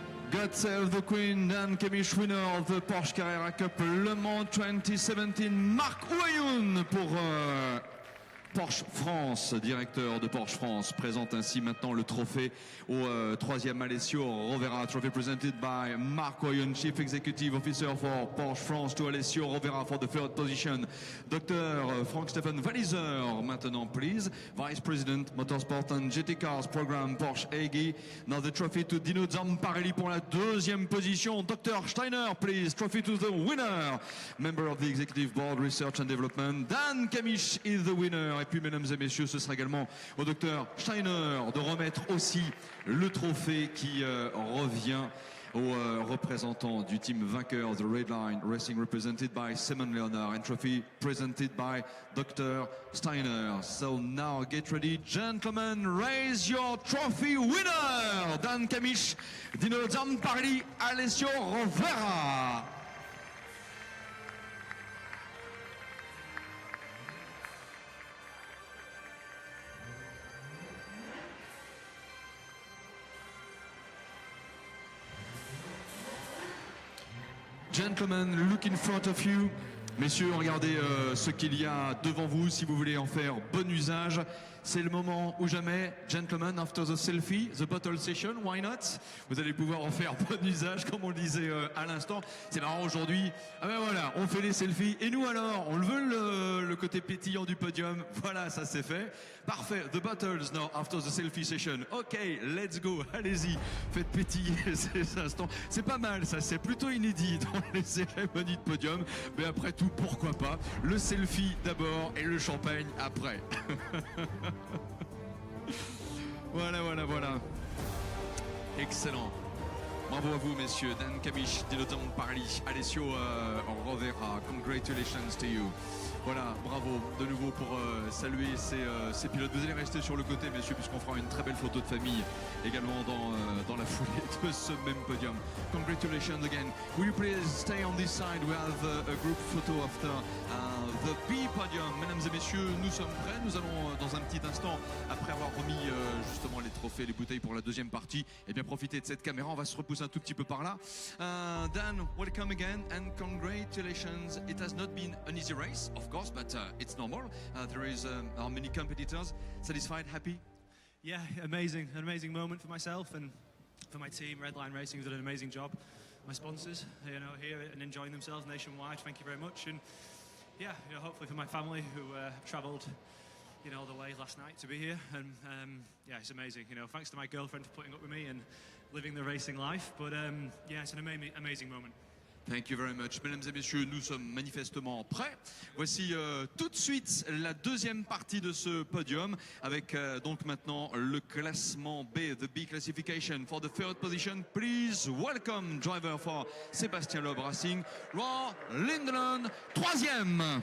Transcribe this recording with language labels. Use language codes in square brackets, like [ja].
[en] God Save the Queen, Dan Cammiche, winner of the Porsche Carrera Cup Le Mans 2017. [fr] Marc Ouayoun pour Porsche France, directeur de Porsche France, présente ainsi maintenant le trophée au troisième Alessio Rovera. [en] Trophy presented by Marc Ouayoun, Chief Executive Officer for Porsche France, to Alessio Rovera for the third position. Dr. Frank-Stefan Walliser, maintenant please, Vice President Motorsport and GT Cars Program Porsche AG. Now the trophy to Dino Zamparelli [fr] pour la deuxième position. [en] Dr. Steiner, please, trophy to the winner. Member of the Executive Board Research and Development, Dan Cammiche is the winner. [fr] Et puis, mesdames et messieurs, ce sera également au docteur Steiner de remettre aussi le trophée qui revient au représentant du team vainqueur, [en] the Redline Racing, represented by Simon Leonard, and trophy presented by Dr. Steiner. So now get ready, gentlemen, raise your trophy winner, Dan Cammiche, Dino Zamparelli, Alessio Rovera. Gentlemen, look in front of you. [fr] Messieurs, regardez ce qu'il y a devant vous si vous voulez en faire bon usage. C'est le moment ou jamais. [en] Gentlemen, after the selfie, the bottle session, why not? [fr] Vous allez pouvoir en faire bon usage, comme on le disait à l'instant. C'est marrant aujourd'hui. Ah ben voilà, on fait les selfies. Et nous alors, on veut le côté pétillant du podium. Voilà, ça c'est fait. Parfait. [en] The bottles now after the selfie session. Ok, let's go. [fr] Allez-y, faites pétiller ces instants. C'est pas mal, ça. C'est plutôt inédit dans les cérémonies de podium. Mais après tout, pourquoi pas? Le selfie d'abord et le champagne après. Voilà, voilà, voilà. Excellent. Bravo à vous, messieurs. Dan Cammiche, Dino Zamparelli, Alessio Rovera. [en] Congratulations to you. [fr] Voilà, bravo de nouveau pour saluer ces pilotes. Vous allez rester sur le côté, messieurs, puisqu'on fera une très belle photo de famille également dans la foulée de ce même podium. [en] Congratulations again. Will you please stay on this side? We have a group photo after the B podium. [fr] Mesdames et messieurs, nous sommes prêts. Nous allons dans un petit instant, après avoir remis justement les trophées, les bouteilles pour la deuxième partie, et bien profiter de cette caméra. On va se repousser un tout petit peu par là. [en] Dan, welcome again and congratulations. It has not been an easy race, of course, but it's normal. There are many competitors. Satisfied, happy? Yeah, amazing. An amazing moment for myself and for my team. Redline Racing has done an amazing job. My sponsors, here and enjoying themselves nationwide. Thank you very much. And yeah, hopefully for my family who travelled, all the way last night to be here. And yeah, it's amazing. Thanks to my girlfriend for putting up with me and living the racing life. But yeah, it's an amazing moment. Thank you very much. [fr] Mesdames et messieurs, nous sommes manifestement prêts. Voici tout de suite la deuxième partie de ce podium avec donc maintenant le classement B, [en] the B classification. For the third position, please welcome driver for Sébastien Loeb Racing, Roar Lindland, troisième.